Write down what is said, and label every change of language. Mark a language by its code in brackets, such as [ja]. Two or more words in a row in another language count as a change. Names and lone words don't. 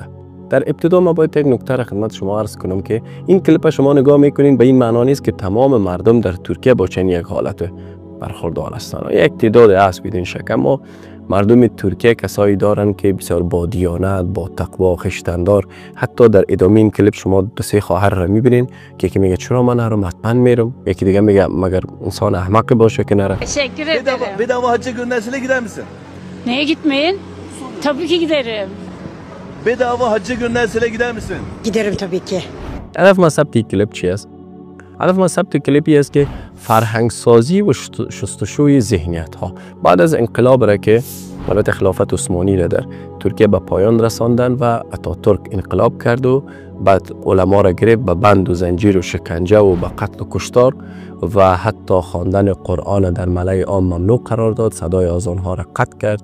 [fa] در ابتدا ما باید یک نکته را خدمت شما عرض کنم که این کلیپ شما نگاه میکنین به این معنا نیست که تمام مردم در ترکیه با چنین یک حالت برخوردار هستند. یک تعداد است بدون شک، اما مردم ترکیه کسایی دارند که بسیار با دیانت، با تقوا، خشتندار. حتی در ادامه این کلیپ شما دو سه خواهر را میبینین که یکی میگه چرا من نرم، حتما میرم، یکی دیگه میگه مگر انسان احمق باشه که نره. [tr] Teşekkür ederim. Bedava hacca gönderseler gider misin? Neye gitmeyin? Tabii ki giderim. Bedava hacca gönderseler gider misin? Giderim tabii ki. [fa] هدف من ثبت کلیپ چی است؟ هدف من ثبت کلیپی است که فرهنگ سازی و شستشوی ذهنیت ها بعد از انقلاب را که البته خلافت عثمانی را در ترکیه به پایان رساندن و اتاتورک انقلاب کرد و بعد علما را گرفت به بند و زنجیر و شکنجه و به قتل و کشتار و حتی خواندن قرآن در ملأ عام ممنوع قرار داد، صدای آذان ها را قطع کرد.